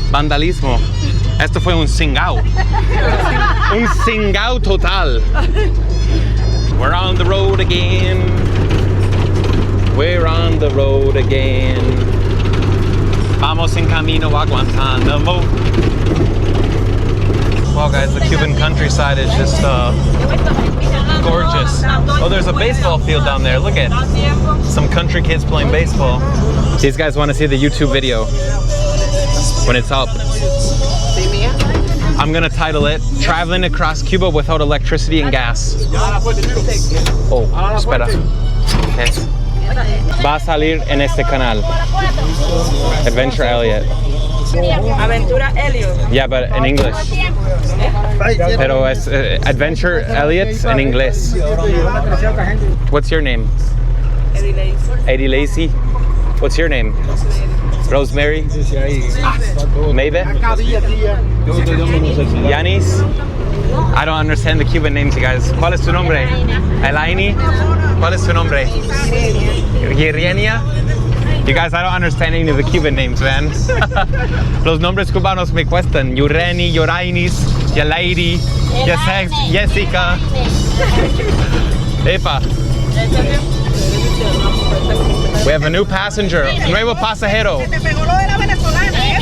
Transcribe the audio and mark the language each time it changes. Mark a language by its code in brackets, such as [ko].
[es] Vandalismo. Esto fue un singao. Un singao total. [en] We're on the road again. We're on the road again. [es] Vamos en camino a Guantánamo. [en] Well guys, the Cuban countryside is just gorgeous. Oh, there's a baseball field down there. Look at some country kids playing baseball. These guys want to see the YouTube video when it's up. I'm gonna title it Traveling Across Cuba Without Electricity and Gas. Oh, [es] espera. [en] Okay. [es] Va a salir en este canal. Adventure Elliot. Aventura Elliot. [en] Yeah, but in English. [es] Pero es Adventure Elliot en inglés. [en] What's your name? Eddie Lacey. What's your name? Rosemary? Maybe? Yanis? I don't understand the Cuban names, you guys. [es] ¿Cuál es tu nombre? Elaine? ¿Cuál es tu nombre? Yerienia? [en] You guys, I don't understand any of the Cuban names, man. [es] Los nombres cubanos me cuestan. Yureni, Yorainis, Yalairi, Jessica. Epa. [en] We have a new passenger, [es] nuevo pasajero. Te pegó lo de la venezolana,